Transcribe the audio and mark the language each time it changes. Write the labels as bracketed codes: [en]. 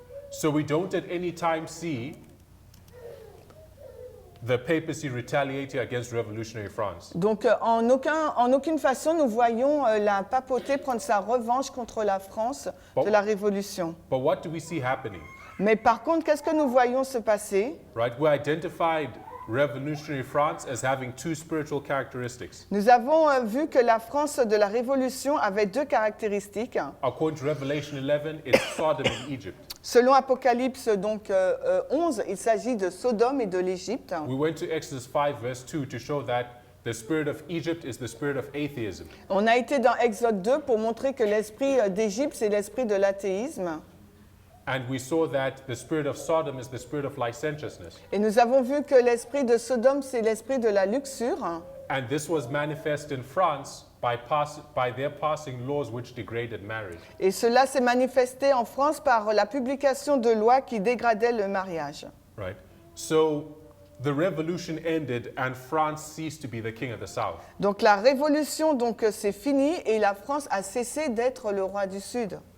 [en] So we don't at any time see the papacy retaliating against revolutionary France. [fr] Donc en aucune façon nous voyons la papauté prendre sa revanche contre la France de la Révolution. [en] But what do we see happening? [fr] Mais par contre, qu'est-ce que nous voyons se passer? [en] Right? We identified revolutionary France as having two spiritual characteristics. [fr] Nous avons vu que la France de la Révolution avait deux caractéristiques. [en] According to Revelation 11, it's Sodom and Egypt. [fr] Selon Apocalypse donc 11, il s'agit de Sodome et de l'Égypte. [en] We went to Exodus 5, verse 2 to show that the spirit of Egypt is the spirit of atheism. [fr] On a été dans Exode 2 pour montrer que l'esprit d'Égypte, c'est l'esprit de l'athéisme. [en] And we saw that the spirit of Sodom is the spirit of licentiousness. [fr] Et nous avons vu que l'esprit de Sodome, c'est l'esprit de la luxure. [en] And this was manifest in France by their passing laws which degraded marriage. [fr] Et cela s'est manifesté en France par la publication de lois qui dégradaient le mariage. [en] Right? So the revolution ended and France ceased to be the king of the south. [fr] Donc la révolution donc c'est fini et la France a cessé d'être le roi du Sud.